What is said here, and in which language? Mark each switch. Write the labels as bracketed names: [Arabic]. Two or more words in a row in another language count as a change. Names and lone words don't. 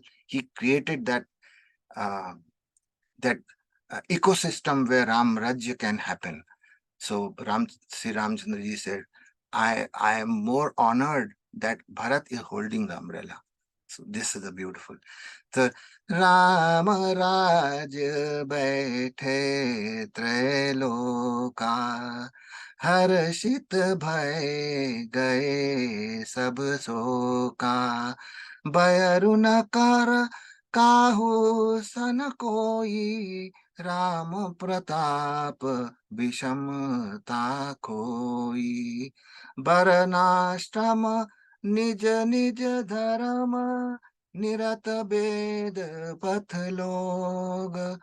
[English] He created that uh, that ecosystem where Ram Rajya can happen. So Sri Ramchandra ji said, I am more honored that Bharat is holding the umbrella. So this is a beautiful. [Awadhi] So Ram Raj बैठे त्रैलोका हर्षित भय गए सब शोका बयरु न कर काहू सन कोई राम प्रताप विषमता खोई बरनाश्रम निज निज धर्म निरत वेद पथ लोग